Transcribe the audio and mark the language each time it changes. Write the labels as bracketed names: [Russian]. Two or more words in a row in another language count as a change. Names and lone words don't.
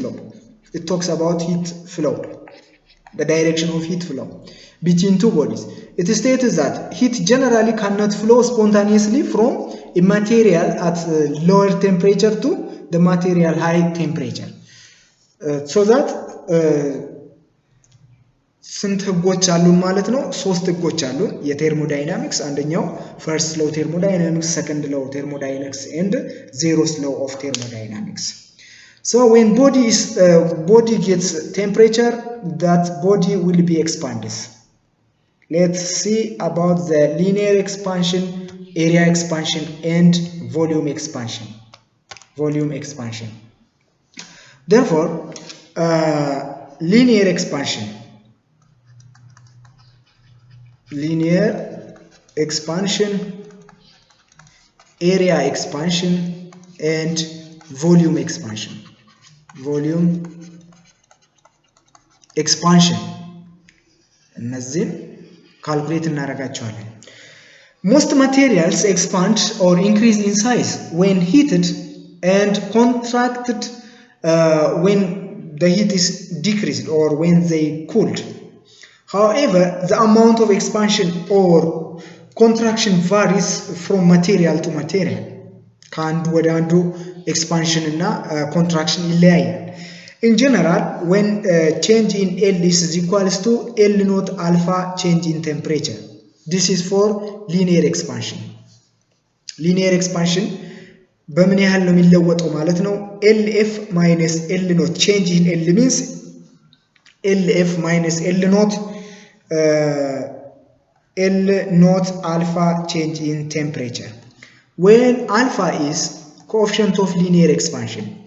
[English] It talks about heat flow. the direction of heat flow between two bodies. It states that heat generally cannot flow spontaneously from a material at lower temperature to the material high temperature. So that [Amharic] ስንት ህጎች አሉን ማለት ነው? ሶስት ህጎች አሉን የቴርሞዳይናሚክስ። አንደኛው [English] first law thermodynamics, second law thermodynamics, and zeroth law of thermodynamics. So when body gets temperature, that body will be expanded. Let's see about the linear expansion, area expansion, and volume expansion. Therefore, linear expansion, area expansion, and volume expansion. [Amharic] እነዚህን ካልኩሌት እናደርጋቸዋለን። [English] Most materials expand or increase in size when heated and contracted when the heat is decreased or when they cooled. However, the amount of expansion or contraction varies from material to material. [Amharic] ከአንዱ ወደ አንዱ expansion እና contraction ይለያያል. [English] In general, when change in L is equals to L naught alpha change in temperature. This is for linear expansion. Linear expansion [Amharic] በምን ያህል ነው የሚለወጠው ማለት ነው? [English] LF minus L naught change in L means LF minus L naught alpha change in temperature. When alpha is coefficient of linear expansion.